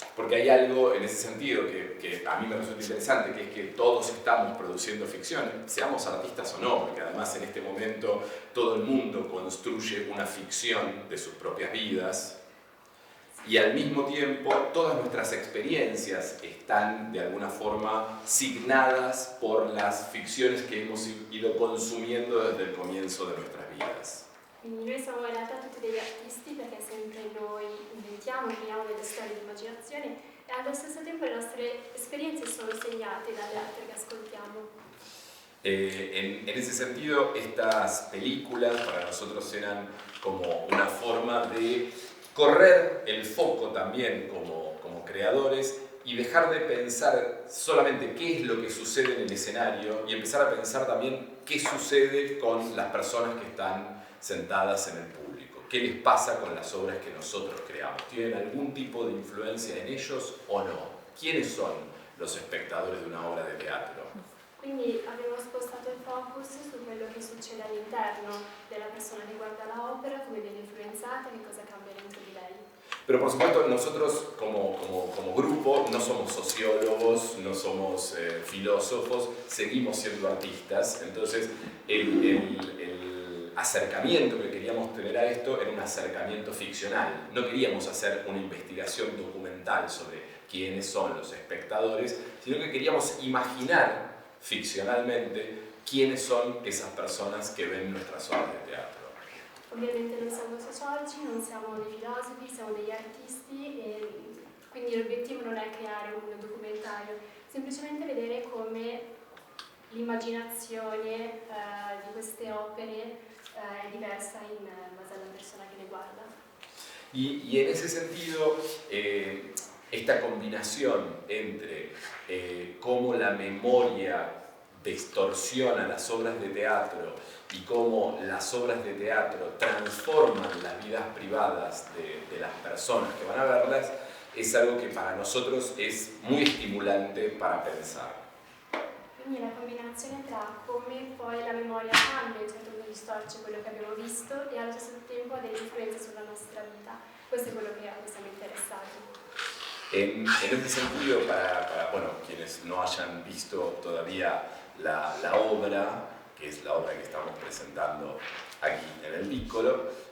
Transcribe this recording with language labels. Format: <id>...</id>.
<es>Porque hay algo en ese sentido que a mí me resulta interesante, que es que todos estamos produciendo ficción, seamos artistas o no, porque además en este momento todo el mundo construye una ficción de sus propias vidas, y al mismo tiempo todas nuestras experiencias están de alguna forma signadas por las ficciones que hemos ido consumiendo desde el comienzo de nuestras vidas.</es> <it>Quindi noi siamo in realtà tutti degli artisti perché sempre noi inventiamo, creiamo delle storie di immaginazione e allo stesso tempo le nostre esperienze sono segnate dalle altre che ascoltiamo.</it> <es>En ese sentido, estas películas para nosotros eran como una forma de correr el foco también como creadores y dejar de pensar solamente qué es lo que sucede en el escenario y empezar a pensar también qué sucede con las personas que están sentadas en el público. ¿Qué les pasa con las obras que nosotros creamos? ¿Tienen algún tipo de influencia en ellos o no? ¿Quiénes son los espectadores de una obra de teatro?</es> <it>Quindi abbiamo spostato il focus su quello che succede all'interno della persona che guarda l'opera, come viene influenzata, che cosa cambia dentro di lei.</it> <es>Pero por supuesto nosotros como grupo no somos sociólogos, no somos filósofos, seguimos siendo artistas, entonces el acercamiento que queríamos tener a esto era un acercamiento ficcional. No queríamos hacer una investigación documental sobre quiénes son los espectadores, sino que queríamos imaginar ficcionalmente quiénes son esas personas que ven nuestras obras de teatro.</es> <it>Ovviamente non siamo sociologi, non siamo dei filosofi, siamo degli artisti e quindi l'obiettivo non è creare un documentario, semplicemente vedere come l'immaginazione di queste opere è diversa in base alla persona che le guarda.</it> <es>Y en ese sentido, esta combinación entre cómo la memoria distorsiona las obras de teatro y cómo las obras de teatro transforman las vidas privadas de las personas que van a verlas, es algo que para nosotros es muy estimulante para pensar.</es> <it>Quindi la combinazione tra come poi la memoria cambia, in certo modo distorce quello che abbiamo visto e allo stesso tempo ha delle influenze sulla nostra vita. Questo è quello che a cui siamo interessati.</it> <es>En este sentido, para bueno, quienes no hayan visto todavía la obra, que es la obra que estamos presentando aquí en el Piccolo,</es>